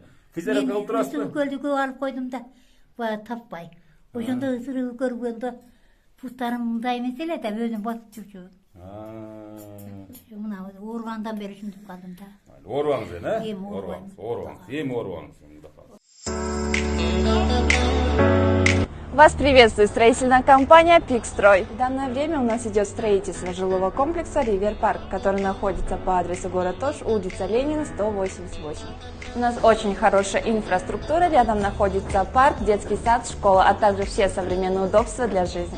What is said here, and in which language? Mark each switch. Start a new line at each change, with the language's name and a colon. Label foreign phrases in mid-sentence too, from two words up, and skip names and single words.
Kyrgyz: Физиотерапия кылып турасызбы? Көлдүккө алып койдум да, бая таппай. Ошондо ысырып көргөндө пустарым мындай эмес эле да, өзүм басып жүрчү. Мына ооругандан бери ушинтип калдым да. Оорубаңыз эне? Оорубаңыз.
Russian: Вас приветствует строительная компания «Пикстрой». В данное время у нас идет строительство жилого комплекса «Ривер Парк», который находится по адресу город Ош, улица Ленина, 188. У нас очень хорошая инфраструктура, рядом находится парк, детский сад, школа, а также все современные удобства для жизни.